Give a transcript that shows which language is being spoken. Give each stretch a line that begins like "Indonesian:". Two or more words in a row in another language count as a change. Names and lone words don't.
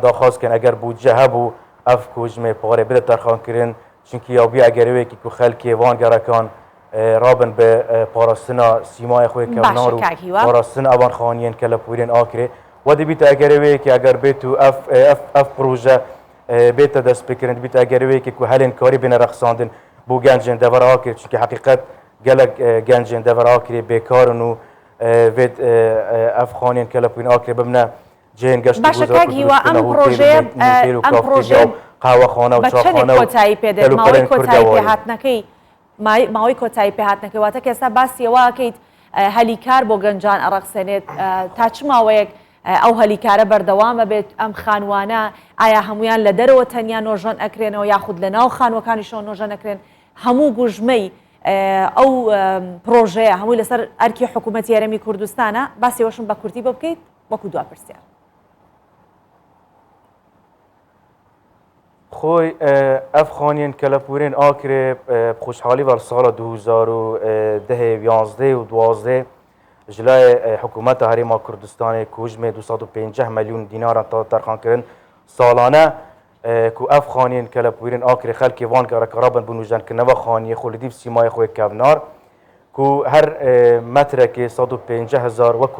Kurdish: daxwaz kirin eger bûdce hebû ev kujmê parê bide terxankirin çunkî yabiya egerê wêkî ku xelkê vangerekan rabin bi parastina sîmayê xwe kevnar û parastina evan xaniyên kelepûrên Akrê wedî bît egerê wêkî eger bêt û ev proje bête destpêkirin dibît egerê wêkî ku helên karî bêne rexsandin bû gencên devera Akrê çunkî heqîqet gelek gencên devera Akrê bêkarin û vê ev xaniyên kelepûrên Akrê bibine cihên geştîguzar qehwexane û çaxane
Central Kurdish: کۆتایی پێدێت ماوەی کۆتایی پێهاتنەکەی ماوەی کۆتایی پێهاتنەکەی واتە کە ئێستا باسیەوە ئەکەیت هەلیکار بۆ گەنجان ئەڕەخسێنێت تا چ ماوەیەک ئەو هەلیکارە بەردەوامە بێت ئەم خانوانە ئایا هەمویان لە دەرەوە تەنیا نۆژەن ئەکرێنەوە یاخود لە ناو خانوەکانیشەوە نۆژەن ئەکرێن هەموو گوژمەی ئەو پرۆژەیە هەمووی لەسەر ئەرکی حکوومەتی هەرێمی کوردستانە باسیەوەشم بە کورتی بۆ بکەیت وەکو دوا پرسیار
Kurdish: خۆی ئەف خانیên kelepûrên Akrê xweşhalî ver sala 2011 û 12 ji lay hikûmeta Herêma Kurdistanê kujmê 250 milyon dînaran terxankirin salane ku ev xaniyên kelepûrên Akrê xelkê vangereka rabin bû nûjenkirina xaniyê xwe li dîv sîmayê xwe kevnar ku her metrekê 150,000 wekû